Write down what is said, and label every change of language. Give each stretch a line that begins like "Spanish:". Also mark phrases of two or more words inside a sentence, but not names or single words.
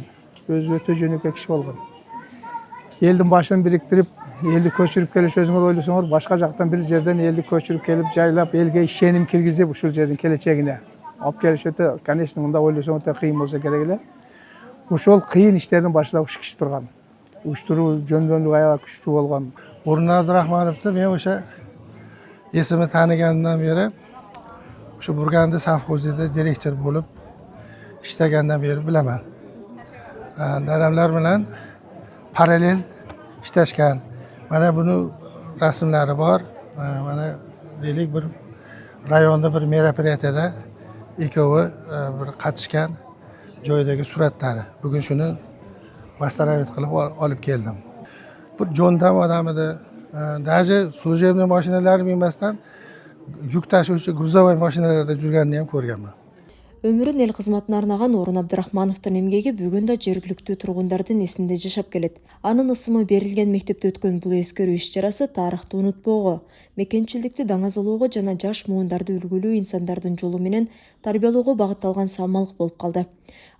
Kyrgyz: Өзү өтө жөнөкөй киши болгон. Элдин башын бириктирип, элди көчүрүп келиш өзүңөр ойлосоңор, башка жактан бир жерден элди көчүрүп келип, жайлап, элге ишеним киргизип, ушул жердин келечегине алып келиш өтө, конечно, мында ойлосоң өтө кыйын болсо керек эле. Ошол кыйын иштердин башында ушу киши турган. Уюштуруу жөндөмдүгү аябай күчтүү болгон. Орунбай Абдрахмановду мен
Uzbek: o'sha esimni tanigandan beri o'sha Burgandi совхозida direktor bo'lib ishlagandan beri bilaman. Dadamlar bilan parallel ishlashgan. Mana buni rasmlari bor. Mana deylik bir rayonda bir merapretiyada ikkovi bir qatishgan joydagi suratlari. Bugun shuni mastaravit qilib olib keldim. Bu jo'ndam odam edi.
Russian: Даже служебный
Uzbek: mashinalarni minmasdan yuk tashuvchi грузовой mashinalarda жүргәнне ham ko'rganman.
Kyrgyz: Өмүрүн эл кызматына арнаган Орун Абдрахмановдун эмгеги бүгүн да жергиликтүү тургундардын эсинде жашап келет. Анын ысымы берилген мектепте өткөн бул эскерүү иш-чарасы тарыхты унутпоого, мекенчилдикти даңазалоого жана жаш муундарды үлгүлүү инсандардын жолу менен тарбиялоого багытталган самалык болуп калды.